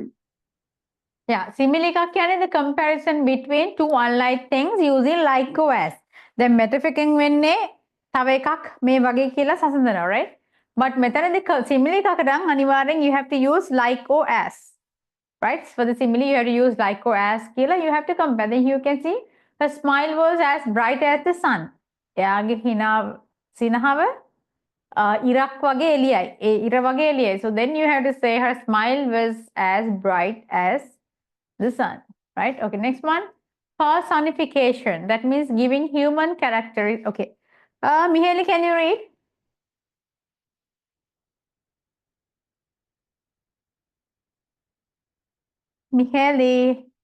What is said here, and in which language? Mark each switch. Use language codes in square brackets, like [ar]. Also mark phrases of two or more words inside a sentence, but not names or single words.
[en] Yeah, simile [si] එකක් කියන්නේ [en] the comparison between two unlike things using like or as. [si] දැන් metaphor එකෙන් වෙන්නේ තව එකක් මේ වගේ කියලා සසඳනවා, right? [en] But මෙතනදී simile [si] එකකට නම් අනිවාර්යෙන් [en] you have to use like or as. Right? For the simile you have to use like or as කියලා you have to compare. Then you can see her smile was as bright as the sun. [si] එයාගේ හිනා සිනහව ඉරක් වගේ එළියයි. ඒ ඉර වගේ එළියයි. [en] So then you have to say her smile was as bright as the sun. Right? Okay, next one. Personification. That means giving human character. Okay. Mihaly, can you read? Mihaly.